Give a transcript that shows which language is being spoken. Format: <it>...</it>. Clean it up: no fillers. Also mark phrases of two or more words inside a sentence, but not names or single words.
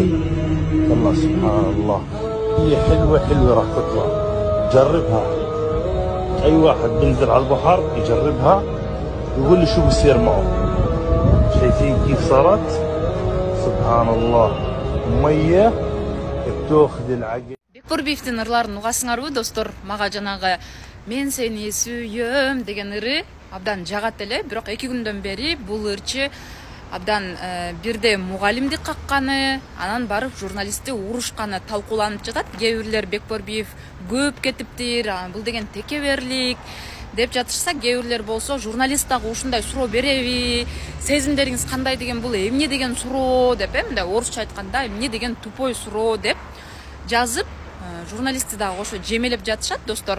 <ar>الله سبحان الله، هي حلوة حلوة راح تطلع. جربها، اي واحد بينزل على البحر يجربها يقول لي شو بصير معه. شايفين كيف صارت؟ سبحان الله، مية بتاخذ العقل.</ar> <ky>Бекборбиевдин ырларын угасыңарбы достор? Мага жанагы мен сени сүйөм деген ыры абдан жагат эле, бирок 2 күндөн бери бул ырчы абдан бирде мугалимди какканы, анан барып журналистти урушканы талкууланып жатат. Кээ бирлер Бекборбиев көп кетиптир, бул деген текеберлик деп жатышса, кээ бирлер болсо журналист дагы ушундай суроо береби, сезимдериңиз кандай деген бул эмне деген суроо деп, мындай орусча айтканда эмне деген тупой суроо деп жазып, журналистти дагы ошо жемелеп жатышат достор.</ky>